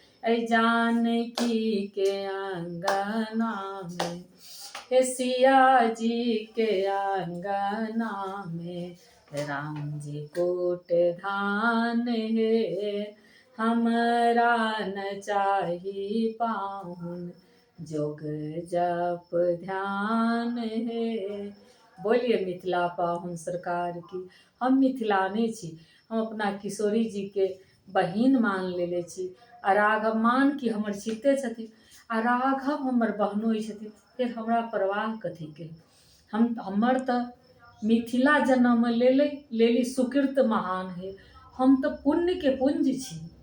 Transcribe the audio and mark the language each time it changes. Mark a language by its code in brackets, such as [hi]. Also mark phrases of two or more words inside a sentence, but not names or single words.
[mai] जानकी के आंगना में हे, सिया जी के आंगना में राम जी कोट धान हे, हमरा न चाही पाहुन, जोग जप ध्यान हे। बोलिए मिथिला पाहुन सरकार की। हम मिथिलाने छी, हम अपना किशोरी जी के बहिन मान लेले छी आ राघव मान की हमर चिते छथिन। आ राघव हमर बहनोई छथिन, फिर हमरा परवाह कथी के। हमर तऽ मिथिला जन्म लेली सुकृत महान है, हम तऽ पुण्य के पुंज छी।